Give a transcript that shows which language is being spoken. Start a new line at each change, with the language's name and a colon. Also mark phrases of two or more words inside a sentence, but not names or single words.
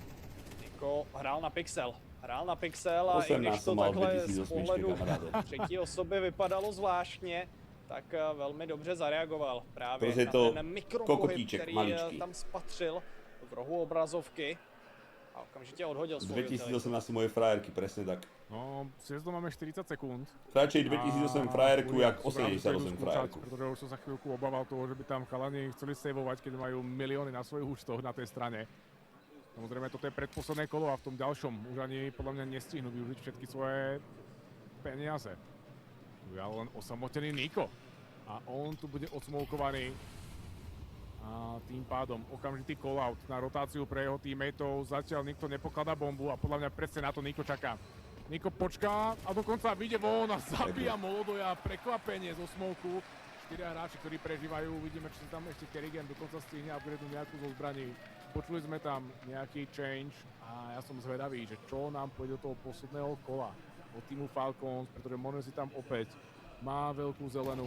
Czech: Niko hrál na pixel. A i když to takhle z pohledu třetí osoby vypadalo zvláštně, tak velmi dobře zareagoval právě na ten mikropohyb, který tam spatřil v rohu obrazovky.
Slovak: A okamžite odhodil svoju 2018 moje frajerky, presne tak. No, sjezdom máme 40 sekúnd. Radšej 2008 frajerku, jak 88 frajerku. Pretože už som sa chvíľku obával toho, že by tam chalani chceli saveovať, keď majú milióny na svojich účtoch na tej strane. Samozrejme, toto je predposledné kolo a v tom ďalšom už ani podľa mňa nestihnú využiť všetky svoje peniaze. Tu je len osamotený Niko. A on tu bude odsmolkovaný. A tým pádom okamžitý call-out na rotáciu pre jeho teammateov. Zatiaľ nikto nepokladá bombu a podľa mňa presne na to Niko čaká. Niko počká a dokonca vyjde von a zabíja Molodoja. Prekvapenie zo smolku. 4 hráči, ktorí prežívajú. Uvidíme, či tam ešte Kerrigan dokonca stihne upgradenúť nejakú zo zbraní. Počuli sme tam nejaký change a ja som zvedavý, že čo nám pôjde do toho posledného kola od týmu Falcons, pretože Mono si tam opäť má veľkú zelenú.